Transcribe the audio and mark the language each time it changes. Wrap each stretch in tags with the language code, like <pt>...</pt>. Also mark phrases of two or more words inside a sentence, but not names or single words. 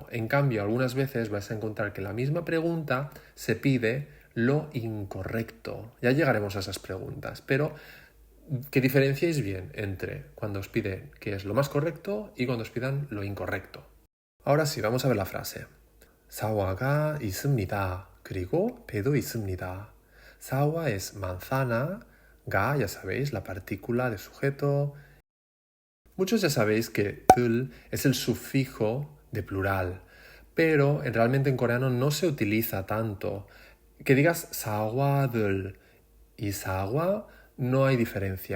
<es>En cambio, algunas veces vais a encontrar que la misma pregunta se pide lo incorrecto. Ya llegaremos a esas preguntas, pero que diferenciéis bien entre cuando os pide qué es lo más correcto y cuando os pidan lo incorrecto. Ahora sí, vamos a ver la frase.</es> <ko>사과가 있습니다. 그리고 배도 있습니다.</ko> <es>사과 es manzana, ga, ya sabéis, la partícula de sujeto. Muchos ya sabéis que tul es el sufijo de plural, pero realmente en coreano no se utiliza tanto. Que digas 사과들 y 사과 no hay diferencia.</es>